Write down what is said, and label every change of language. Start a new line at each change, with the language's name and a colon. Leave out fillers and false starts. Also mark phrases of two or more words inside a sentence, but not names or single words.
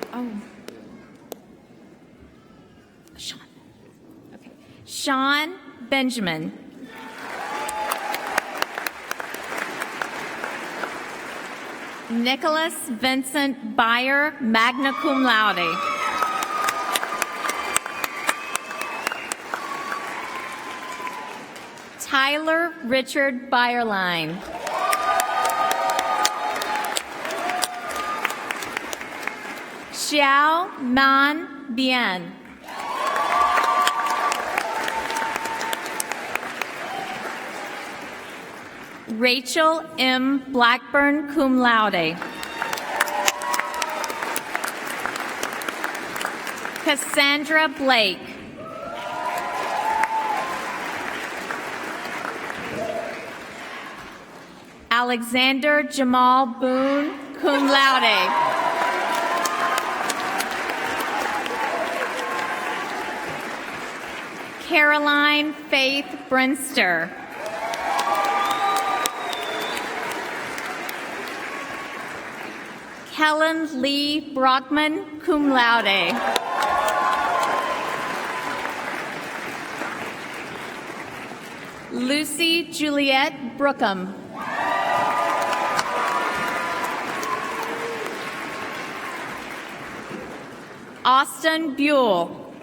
English: Oh. Sean. Okay. Sean Benjamin. Nicholas Vincent Beyer,
Latin: magna cum laude.
English: Tyler Richard Byerline. Xiao Man Bien. Rachel M. Blackburn,
Latin: cum laude.
English: Cassandra Blake. Alexander Jamal Boone,
Latin: cum laude.
English: Caroline Faith Brinster. Helen Lee Brockman,
Latin: cum laude.
English: Lucy Juliette Brookham. Austin Buell.